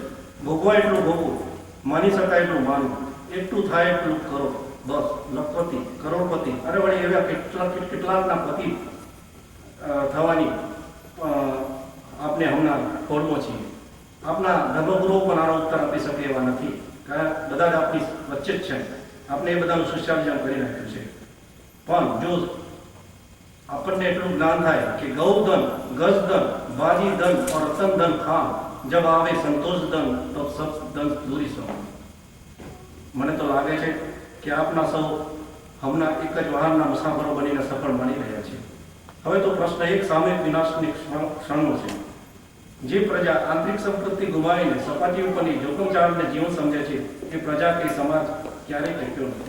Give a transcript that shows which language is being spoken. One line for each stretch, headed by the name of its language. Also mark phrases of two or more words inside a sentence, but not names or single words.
Gujarati: ભોગવા એટલું ભોગવું, માની શકાય એટલું માનવું, એટલું થાય એટલું કરો, બસ લખપતિ, કરોડપતિ, અરે વળી એવા કેટલાકના પતિ થવાની આપણે હમણાં ખોળમાં છીએ. આપના ધર્મગુરુઓ પણ આનો ઉત્તર આપી શકે એવા નથી. કારણ બધા જ આપણી વચ્ચે જ છે. આપણે એ બધાનું સોશિયાલિઝમ કરી નાખ્યું છે. પણ જો આપણને એટલું જ્ઞાન થાય કે
Hindi: गौधन, गजधन, बाजी धन और रतन धन खान जब आवे संतोष धन तो सब धन दूरी सो.
Gujarati: મને તો લાગે છે કે આપના સૌ હમણાં એક જ વાહનના મુસાફરો બનીને સફળ માની રહ્યા છે. હવે તો પ્રશ્ન એક સામૂહિક વિનાશની ક્ષણનો છે. જે પ્રજા આંતરિક સંપત્તિ ગુમાવીને સપાટી ઉપરની જોખમ ચાલને જીવન સમજે છે એ પ્રજા કે સમાજ ક્યારેય ટક્યો નથી.